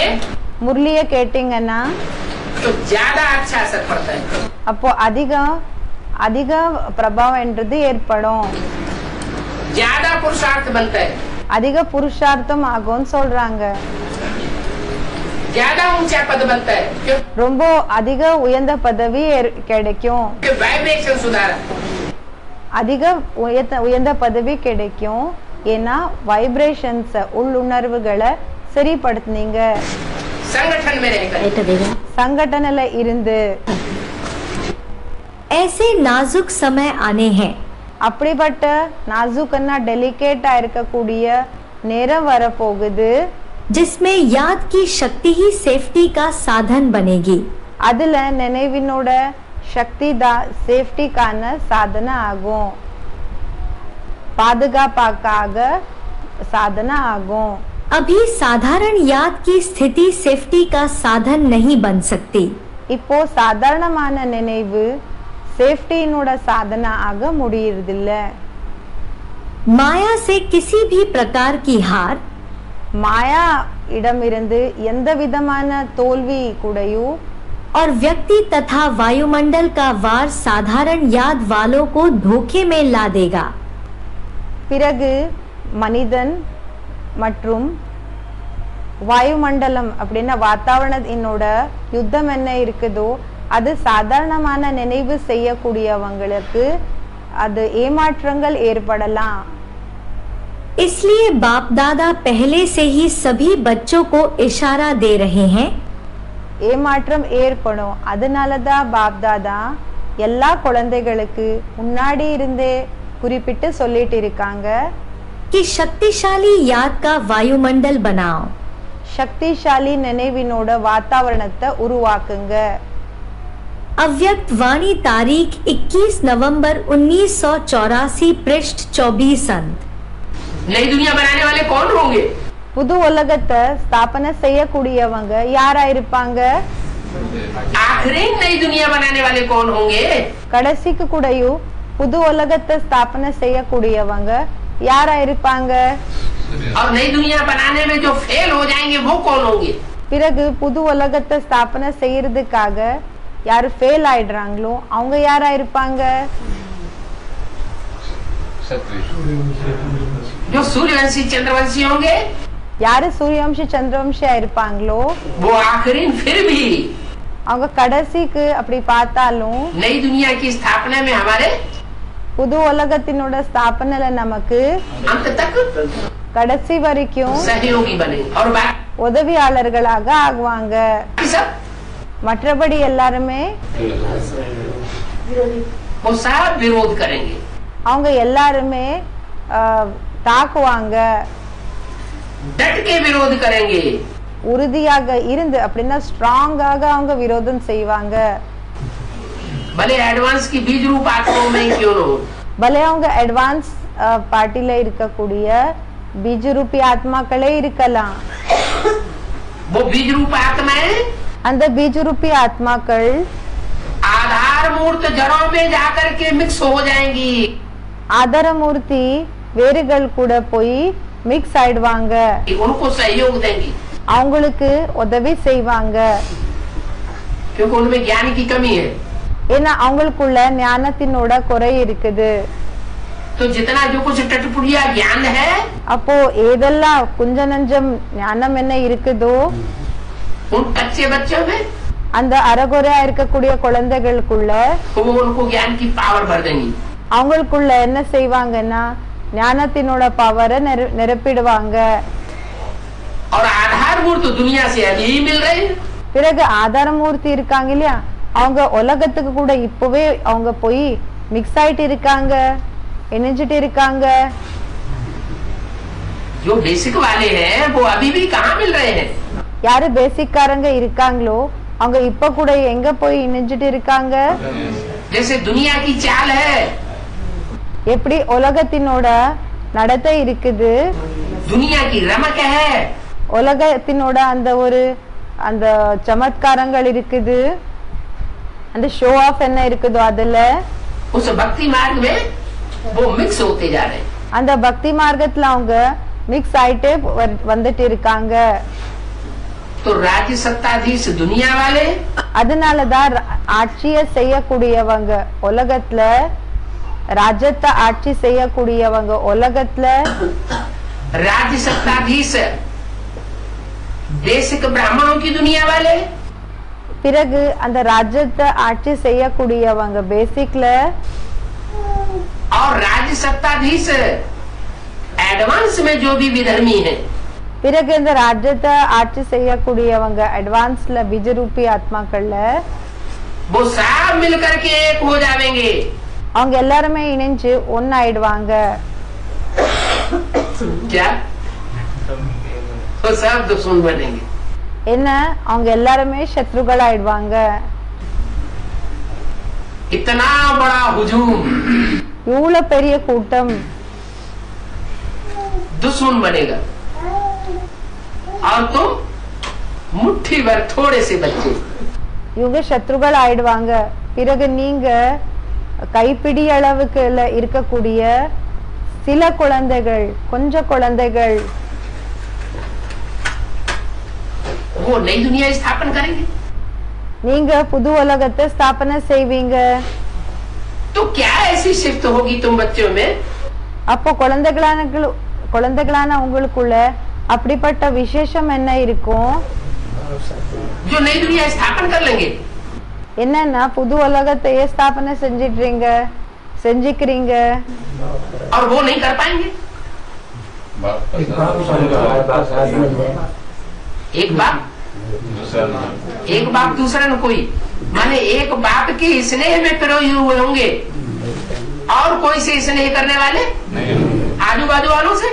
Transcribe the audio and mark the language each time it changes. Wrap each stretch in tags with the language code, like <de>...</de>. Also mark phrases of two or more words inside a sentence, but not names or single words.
<ta>முரளிய கேட்டீங்கன்னா,</ta> <hi>तो ज्यादा अच्छा असर पड़ता है.</hi> <ta>அப்போ அதிக பிரபாவம்ன்றது ஏற்படும்,</ta> <hi>ज्यादा पुरुषार्थ बनता है,</hi> <ta>அதிக புருஷார்த்தம் ஆகும்னு சொல்றாங்க.</ta> <hi>ज्यादा ऊंचा पद बनता है. क्यों?</hi> <ta>ரொம்ப அதிக உயர்ந்த பதவி கிடைக்கும்,</ta> <hi>वाइब्रेशन सुधारा.</hi> <ta>அதிக உயர்ந்த பதவி கிடைக்கும். ஏன்னா வைப்ரேஷன்ஸ் உள்ளுணர்வுகளை சரிப்படுத்தினீங்க.</ta> <hi>संगठन में रहकर</hi> <ta>சங்கடனில இருந்து</ta> <hi>ऐसे नाजुक समय आने हैं</hi> <ta>அப்படிப்பட்ட நாசுக்கன்னா டெலிகேட்டா இருக்கக்கூடிய நேரம் வரப்போகுது,</ta> <hi>जिसमें याद की शक्ति ही सेफ्टी का साधन बनेगी.</hi> <ta>அதுல நினைவினோட சக்தி தான் சேஃப்டிக்கான சாதனை ஆகும், பாதுகாப்பாக சாதனை ஆகும்.</ta> <hi>अभी साधारण याद की स्थिति सेफ्टी का साधन नहीं बन सकती.</hi> <ta>இப்போ சாதாரணமான நினைவு சேஃப்டியினோட சாதனை ஆக முடியறதில்ல.</ta> <hi>माया से किसी भी प्रकार की हार,</hi> <ta>மாயா இடமிருந்து எந்த விதமான தோல்வி கூடயும்</ta> <hi>और व्यक्ति तथा वायुमंडल का वार साधारण याद वालों को धोखे में ला देगा.</hi> <ta>பிறகு மனிதன் மற்றும் வாயுமண்டலம் அப்படின்னா வாத்தாவரணத்தினோட யுத்தம் என்ன இருக்குதோ அது சாதாரணமான நினைவு செய்யக்கூடியவங்களுக்கு அது ஏமாற்றங்கள் ஏற்படலாம்.</ta> <hi>इसलिए बाप दादा पहले से ही सभी बच्चों को इशारा दे रहे हैं</hi> <ta>ஏமாற்றம் ஏற்படும். அதனாலதான் பாப்தாதா எல்லா குழந்தைகளுக்கு முன்னாடி இருந்தே குறிப்பிட்டு சொல்லிட்டு இருக்காங்க,</ta> <hi>कि शक्तिशाली याद का वायुमंडल बनाओ.</hi> <ta>சக்திசாலி நினைவினோட வாतावरणத்தை உருவாக்குங்க.</ta> <hi>अव्यक्त वाणी तारीख 21 नवंबर 1984 पृष्ठ 24 अंत. नई दुनिया बनाने वाले कौन होंगे?</hi> <ta>புது உலகத்தை ஸ்தாபனை செய்யக்கூடியவங்க யாரா இருப்பாங்க?</ta> <hi>आखिरी नई दुनिया बनाने वाले कौन होंगे?</hi> <ta>கடைசிக்கு கூடயும் புது உலகத்தை ஸ்தாபனை செய்யக்கூடியவங்க யாரா இருப்பாங்க?</ta> <hi>और नई दुनिया बनाने में जो फेल हो जाएंगे वो कौन होंगे?</hi> <ta>பிறகு புது உலகத்தை ஸ்தாபனை செய்யறதுக்காக யாரு ஃபெயில் ஆயிடுறாங்களோ அவங்க யாரா இருப்பாங்க?</ta> <hi>जो सूर्यवंशी चंद्रवंशी होंगे</hi> <ta>யாரு சூரியவம்சி சந்திரவம்சியா இருப்பாங்களோ</ta> <hi>वो आखिरी फिर भी</hi> <ta>அவங்க கடைசிக்கு அப்படி பார்த்தாலும்</ta> <hi>नई दुनिया की स्थापना में हमारे</hi> <ta>புது உலகத்தினோட ஸ்தாபனைல நமக்கு</ta> <hi>अंत तक</hi> <ta>கடைசி வரைக்கும்</ta> <hi>सहयोगी बने और बाकी</hi> <ta>உதவியாளர்களாக ஆகுவாங்க.</ta> <hi>सब</hi> <ta>மற்றபடி எல்லாருமே</ta> <hi>वो सब विरोध करेंगे.</hi> <ta>அவங்க எல்லாருமே தாக்குவாங்க,</ta> <hi>डट के विरोध करेंगे.</hi> <ta>உறுதியாக இருந்து அப்படின்னா ஸ்ட்ராங்காக அவங்க விரோதம் செய்வாங்க.</ta> <hi>भले एडवांस की बीज रूप आत्माओं में क्यों न हो,</hi> <ta>பலே அவங்க</ta> <en>advance party</en> <ta>இருக்கக்கூடிய பீஜரூபி ஆத்மாக்களே இருக்கலாம்.</ta> <hi>वो बीज रूप आत्माएं</hi> <ta>அந்த பீஜரூபி ஆத்மாக்கள்</ta> <hi>आधार मूर्त जड़ों में जाकर के मिक्स हो जाएंगी.</hi> <ta>ஆதாரமூர்த்தி வேர்கள் கூட போய் மிக்ஸ் ஆயிடுவாங்க,</ta> <hi>उनको सहयोग देंगी</hi> <ta>அவங்களுக்கு உதவி செய்வாங்க.</ta> <hi>क्योंकि उनमें ज्ञान की कमी है.</hi> <ta>ஏன்னா அவங்களுக்குள்ள ஞானத்தினோட குறை இருக்குது.</ta> <hi>तो जितना जो कुछ टटपुड़िया ज्ञान है</hi> <ta>அப்போ ஏதெல்லாம் கொஞ்ச நஞ்சம் ஞானம் என்ன இருக்குதோ</ta> <hi>उन कच्चे बच्चों में</hi> <ta>அந்த அறகுறையா இருக்கக்கூடிய குழந்தைகளுக்குள்ள</ta> <hi>वो उनको ज्ञान की पावर भर देंगी.</hi> <ta>அவங்களுக்குள்ள என்ன செய்வாங்கன்னா ஞானத்தினோட பவரை நிரப்பிடுவாங்க.</ta> <hi>और आधार मूर्त दुनिया से अभी मिल रहे हैं.</hi> <ta>பிறகு ஆதாரமூர்த்தி இருக்காங்க இல்லையா, அவங்க உலகத்துக்கு கூட இப்பவே அவங்க போய் மிக்ஸ் ஆயிட்டு இருக்காங்க, இணைஞ்சிட்டு இருக்காங்க.</ta> <hi>जो बेसिक वाले हैं वो अभी भी कहाँ मिल रहे हैं?</hi> <ta>யாரு பேசிக்காரங்க இருக்காங்களோ அவங்க இப்ப கூட எங்க போய் இணைஞ்சிட்டு இருக்காங்க?</ta> <hi>जैसे दुनिया की चाल है,</hi> <ta>எப்படி உலகத்தினோட நடத்தை இருக்குது,</ta> <hi>दुनिया की रमक है,</hi> <ta>உலகத்தினோட அந்த சமத்காரங்கள் இருக்குது, அந்த</ta> <en>show off</en> <ta>என்ன இருக்குதோ அதுல</ta> <hi>उस भक्ति मार्ग में वो मिक्स होते जा रहे हैं.</hi> <ta>அந்த பக்தி மார்க்கத்துல அவங்க மிக்ஸ் ஆயிட்டே வந்துட்டு இருக்காங்க.</ta> <hi>तो राज्य सत्ताधीश दुनिया वाले</hi> <ta>அதனாலதான் ஆட்சியை செய்யக்கூடியவங்க உலகத்துல, ராஜ்யத்தை ஆட்சி செய்யக்கூடியவங்க உலகத்துல,</ta> <hi>राज्य सत्ताधीश देशिक ब्राह्मणों की दुनिया वाले</hi> <ta>பிறகு அந்த ராஜ்யத்தை ஆட்சி செய்யக்கூடியவங்க பேசிக்ல,</ta> <hi>और राज्य सत्ताधीश एडवांस में जो भी विधर्मी है</hi> <ta>பிறகு இந்த ராஜ்யத்தை ஆட்சி செய்யக்கூடியவங்க அட்வான்ஸ்ல பீஜரூபி ஆத்மாக்கள்ல</ta> <hi>वो सब मिलकर के एक हो जाएंगे.</hi> <ta>அவங்க எல்லாருமே இணைஞ்சு ஒன்னாயிடுவாங்க.</ta> <hi>क्या वो सब दुश्मन बनेंगे.</hi> <ta>என்ன அவங்க எல்லாருமே சத்ருகள் ஆயிடுவாங்க.</ta> <hi>इतना बड़ा हुजूम</hi> <ta>இவ்வளவு பெரிய கூட்டம்</ta> <hi>दुश्मन बनेगा और तुम मुट्ठी भर थोड़े से बच्चे.</hi> <ta>இவங்க சத்ருகள் ஆயிடுவாங்க. பிறகு நீங்க கைப்பிடி அளவுக்கு இருக்கக்கூடிய சில குழந்தைகள், கொஞ்ச குழந்தைகள்,</ta> <hi>वो नई दुनिया स्थापन करेंगे.</hi> <ta>நீங்க புது உலகத்தை ஸ்தாபனை செய்வீங்க.</ta> <hi>तो क्या ऐसी शिफ्ट होगी तुम बच्चों में</hi> <ta>அப்போ குழந்தைகளான உங்களுக்குள்ள அப்படிப்பட்ட விசேஷம் என்ன இருக்கும்?</ta> <hi>जो नई दुनिया स्थापन कर लेंगे.</hi> <ta>என்னன்னா புது உலகத்தையே ஸ்தாபனை செஞ்சிடுறீங்க. செஞ்சுக்கிறீங்க.</ta> <hi>और वो नहीं कर पाएंगे। एक बाप दूसरा न कोई, माने एक बाप के स्नेह में पिरोए हुए होंगे और कोई से स्नेह करने वाले आजू बाजू वालों से</hi>